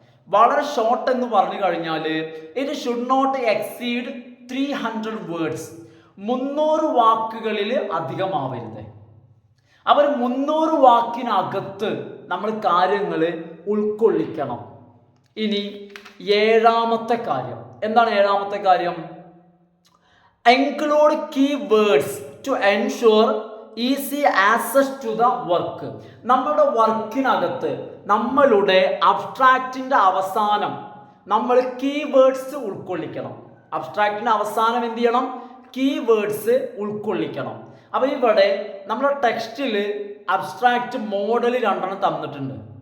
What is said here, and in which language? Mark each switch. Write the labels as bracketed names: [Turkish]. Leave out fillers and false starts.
[Malayalam] വളരെ ഷോർട്ട് എന്ന് പറഞ്ഞു കഴിഞ്ഞാൽ [English] It should not exceed 300 words. [Malayalam] 300 വാക്കുകളിൽ അധികമാവരുത്. അവർ 300 വാക്കിനകത്ത് നമ്മൾ കാര്യങ്ങൾ ഉൾക്കൊള്ളിക്കണം. ഇനി ഏഴാമത്തെ കാര്യം എന്താണ്? ഏഴാമത്തെ കാര്യം, [English] include keywords to ensure easy access to the work. [Malayalam] നമ്മുടെ വർക്കിനകത്ത് നമ്മളുടെ അബ്സ്ട്രാക്റ്റിന്റെ അവസാനം നമ്മൾ കീവേഡ്സ് ഉൾക്കൊള്ളിക്കണം. അബ്സ്ട്രാക്റ്റിന്റെ അവസാനം എന്ത് ചെയ്യണം? കീവേഡ്സ് ഉൾക്കൊള്ളിക്കണം. അപ്പോൾ ഇവിടെ നമ്മുടെ ടെക്സ്റ്റിൽ അബ്സ്ട്രാക്റ്റ് മോഡൽ 2 തന്നിട്ടുണ്ട്.